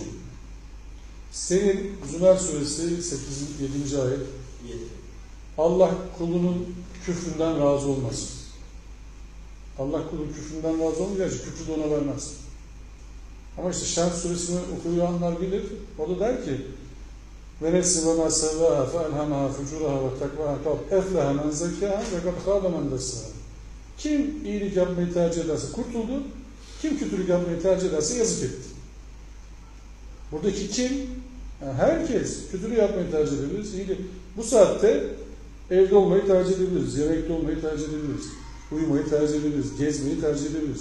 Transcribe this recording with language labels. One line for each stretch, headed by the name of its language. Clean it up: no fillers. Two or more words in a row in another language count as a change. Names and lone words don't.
Turkish: Senin Zümer suresi 7. ayet. Allah kulunun küfründen razı olmaz. Allah kulun küfründen razı olmayacak, küfrü de ona vermez. Ama işte Şems suresini okuyanlar bilir. O da der ki
Arabic: وَنَفْسِ وَمَا سَوَّاهَا فَاَلْهَمَهَا فُجُورَهَا وَتَقْوَاهَا قَدْ اَفْلَهَا مَنْ زَكَّاهَا وَقَدْ خَابَ مَنْ دَسَّاهَا.
Turkish: Kim iyilik yapmayı tercih ederse kurtuldu, kim kötülük yapmayı tercih ederse yazık etti. Buradaki kim? Yani herkes kötülüğü yapmayı tercih edebiliriz. Bu saatte evde olmayı tercih edebiliriz, yemekte olmayı tercih edebiliriz, uyumayı tercih edebiliriz, gezmeyi tercih edebiliriz.